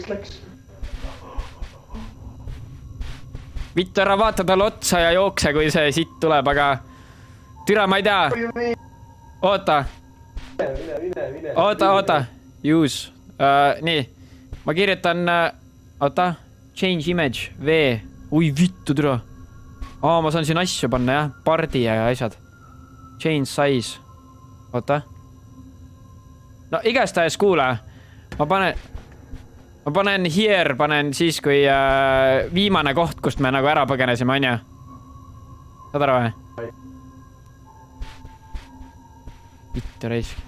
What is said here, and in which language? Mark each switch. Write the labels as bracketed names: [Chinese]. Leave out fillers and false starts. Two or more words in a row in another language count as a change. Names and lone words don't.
[Estonian] Vittu, ära vaata talle otsa ja jookse, kui see sitt tuleb, aga... Türa, ma ei tea. Oota. Oota. Use. Nii. Ma kirjutan... Oota. [English] Change image. V. [Estonian] Ui, vittu, türa. Ma saan siin asju panna, jah. Pardi ja asjad. [English] Change size. [Estonian] Oota. No igastahes kuule. Ma panen here, panen siis, kui viimane koht, kust me nagu ära põgenesime, on ju? Saad aru või? Vittu raisk.